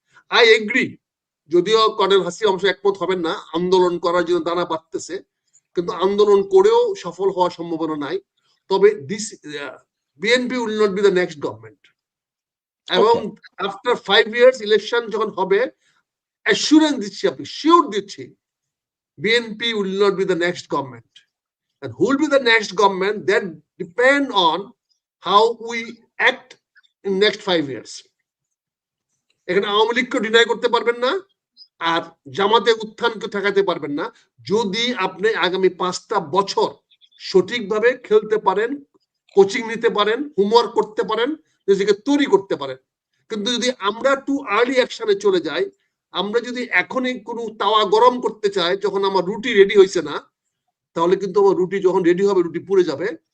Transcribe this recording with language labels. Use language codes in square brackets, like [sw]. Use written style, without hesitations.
[en] I agree, [bn] যদিও colonel Hasina অবশ্য একমত হবেন না, আন্দোলন করার জন্য দানা বাঁধতেছে, কিন্তু আন্দোলন করেও সফল হওয়ার সম্ভাবনা নাই। [en] তবে this BNP will not be the next government, এবং after 5 years election [bn] যখন হবে, অ্যাসুরেন্স দিচ্ছি, আপনি শিওর দিচ্ছি, [en] BNP will not be the next government. And who will be the next government, that depend on how we act in next 5 years. [bn] এখানে আওয়ামী লীগকে deny করতে পারবেন না, আর জামাতে উত্থানকে ঠেকাতে পারবেন না, যদি আপনি আগামী 5টা বছর সঠিকভাবে খেলতে পারেন, কোচিং নিতে পারেন, হোমওয়ার্ক করতে পারেন, নিজেকে তৈরি করতে পারেন। কিন্তু যদি আমরা [en] too early [bn] অ্যাকশনে চলে যাই, আমরা যদি এখনই কোনো তাওয়া গরম করতে চাই যখন আমার রুটি রেডি হয়েছে না, তাহলে কিন্তু আমার রুটি যখন রেডি হবে, রুটি পুড়ে যাবে।